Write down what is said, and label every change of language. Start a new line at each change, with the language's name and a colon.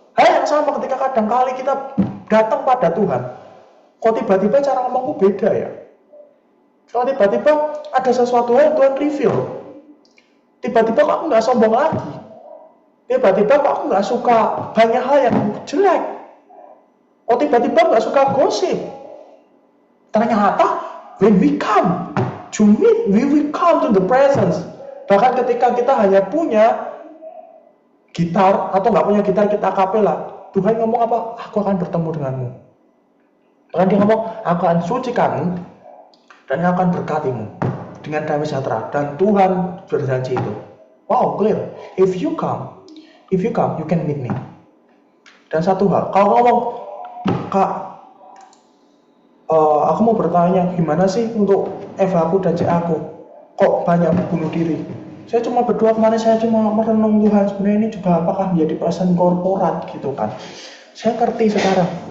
Indonesian: Hal yang sama ketika kadang-kali kita datang pada Tuhan, kok tiba-tiba cara ngomongku beda ya. Kalau tiba-tiba ada sesuatu yang Tuhan reveal, tiba-tiba kok aku nggak sombong lagi, tiba-tiba kok aku nggak suka banyak hal yang jelek, kok tiba-tiba nggak suka gosip. Ternyata
English: when we come to meet, we come to the presence.
Indonesian: Bahkan ketika kita hanya punya gitar atau nggak punya gitar, kita kapela, Tuhan ngomong apa? Aku akan bertemu denganmu. Bahkan dia ngomong, aku akan sucikan dan akan berkatimu dengan damai sejahtera. Dan Tuhan berjanji itu. Wow, clear.
English: If you come, you can meet me.
Indonesian: Dan satu hal, kalau ngomong, Kak, aku mau bertanya, gimana sih untuk Eva aku dan Cek aku? Kok banyak bunuh diri? Saya cuma berdoa kemarin, saya cuma merenung Tuhan, sebenarnya ini juga apakah menjadi pesan korporat gitu kan. Saya ngerti sekarang.